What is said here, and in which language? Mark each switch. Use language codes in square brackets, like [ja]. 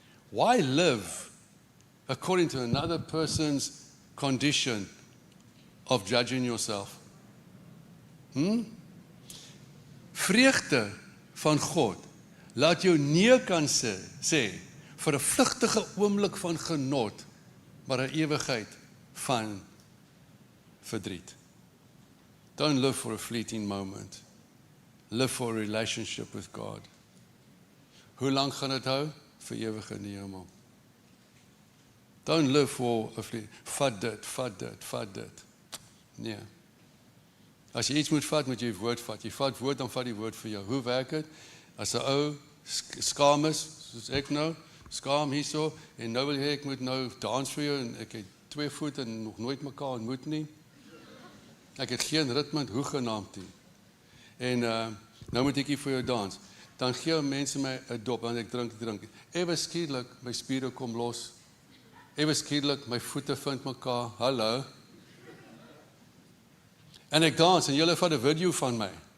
[en] Why live according to another person's condition of judging yourself? [af] Vreugde van God laat jou nee kan sê vir 'n vlugtige oomblik van genot, maar 'n ewigheid van verdriet. [en] Don't live for a fleeting moment. Live for a relationship with God. [af] Hoe lang gaan dit hou? Vir ewig in die hemel. [en] Don't live for a fleeting. [af] Vat dit. Nee. As jy iets moet jy woord vat. Jy vat woord, dan vat die woord vir jou. Hoe werk dit? As 'n ou skaam is, soos ek nou, skaam hierso, en nou wil jy, ek moet nou dans vir jou, en ek het 2 voet en nog nooit mekaar ontmoet nie. Ek het geen ritme, hoegenaamd nie. En nou moet ek hier vir jou dans. Dan gee mense my 'n dop, en ek drink. Ewe skielik, my spiere kom los. Ewe skielik, my voete vind mekaar. Hallo. En ek dans, en julle vat 'n video van my.